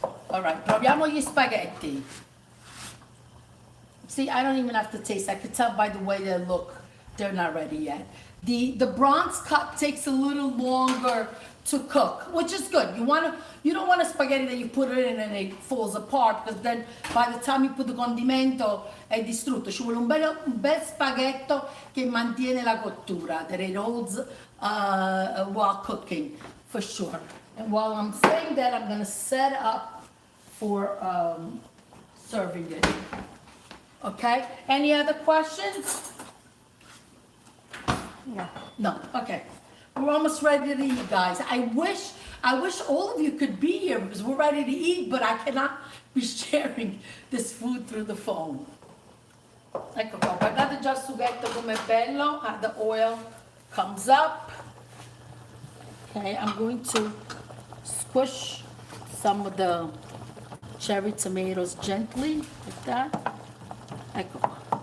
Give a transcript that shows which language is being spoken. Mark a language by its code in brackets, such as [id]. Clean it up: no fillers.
[it] All right, proviamo gli spaghetti. [en] See, I don't even have to taste. I could tell by the way they look, they're not ready yet. The bronze cut takes a little longer to cook, which is good. You don't want a spaghetti that you put it in and it falls apart, because then by the time you put the condimento [it] è distrutto. Ci vuole un bel spaghetto che mantiene la cottura, [en] that it holds while cooking, for sure. And while I'm saying that, I'm gonna set up for serving it. Okay, any other questions? No, okay. We're almost ready to eat, guys. I wish all of you could be here, because we're ready to eat, but I cannot be sharing this food through the phone. [it] Ecco qua, guardate già il sughetto com'è bello. [en] The oil comes up. Okay, I'm going to squish some of the cherry tomatoes gently, like that. [it] Ecco qua.